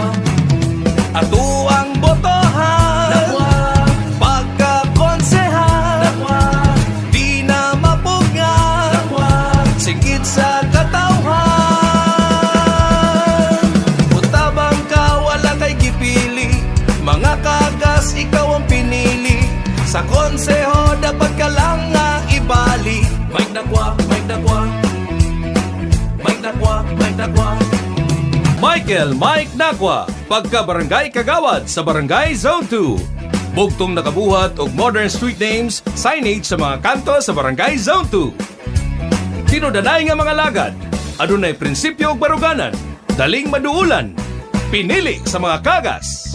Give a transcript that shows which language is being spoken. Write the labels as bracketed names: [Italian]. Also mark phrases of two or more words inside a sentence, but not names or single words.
[Cebuano] Ato ang botohan pagka-konsehan, di na mapungan, singkit sa katawhan. Mutabang ka, wala kay gipili, mga kagas ikaw ang pinili. Sa konseho dapat ka lang nga ibalik. Mike Nakwa, Mike Nakwa, Mike Nakwa, Mike Nakwa. Mike Nakwa, Pagka-Barangay Kagawad sa Barangay Zone 2. Bugtong nakabuhat og [English] modern street names, [Cebuano] signage sa mga kanto sa Barangay Zone 2. Tinudanay nga mga lagad, adunay prinsipyo ug baruganan, daling maduulan, pinili sa mga kagas.